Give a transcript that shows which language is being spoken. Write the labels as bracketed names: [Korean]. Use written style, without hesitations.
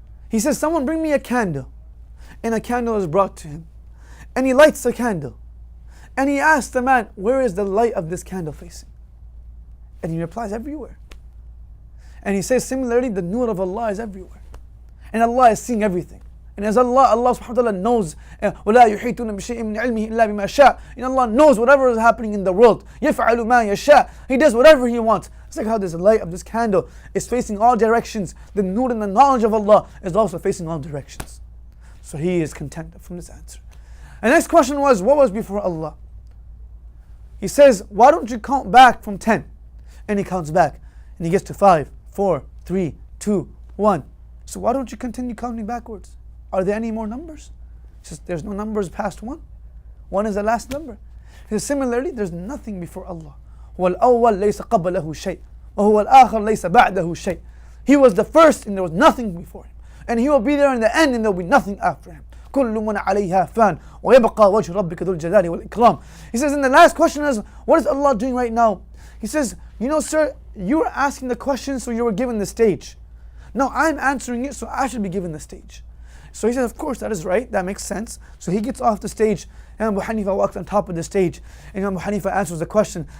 [English] He says, someone bring me a candle. And a candle is brought to him. And he lights the candle. And he asks the man, where is the light of this candle facing? And he replies, everywhere. And he says, similarly, the nur of Allah is everywhere. And Allah is seeing everything. And as Allah subhanahu wa ta'ala knows, [Arabic] وَلَا يُحِيطُونَ بِشَيْءٍ مِنْ عِلْمِهِ إِلَّا بِمَا شَاءَ. [English] And Allah knows whatever is happening in the world. [Arabic] يَفْعَلُ مَا يَشَاء. [English] He does whatever He wants. It's like how this light of this candle is facing all directions. The nur and the knowledge of Allah is also facing all directions. So he is content from this answer. And next question was, what was before Allah? He says, why don't you count back from 10? And he counts back. And he gets to 5, 4, 3, 2, 1. So why don't you continue counting backwards? Are there any more numbers? He says, there's no numbers past 1. 1 is the last number. He says, similarly, there's nothing before Allah. [Arabic] هو الأول ليس قبله شيء وهو الآخر ليس بعده شيء. [English] He was the first and there was nothing before him. And he will be there in the end and there will be nothing after him. [Arabic] كل من عليها فان ويبقى وجه ربك ذو الجلال والإكرام. [English] He says, and the last question is, what is Allah doing right now? He says, you know, sir, you were asking the question, so you were given the stage. Now I'm answering it, so I should be given the stage. So he said, of course, that is right, that makes sense. So he gets off the stage, and Abu Hanifa walks on top of the stage, and Abu Hanifa answers the question.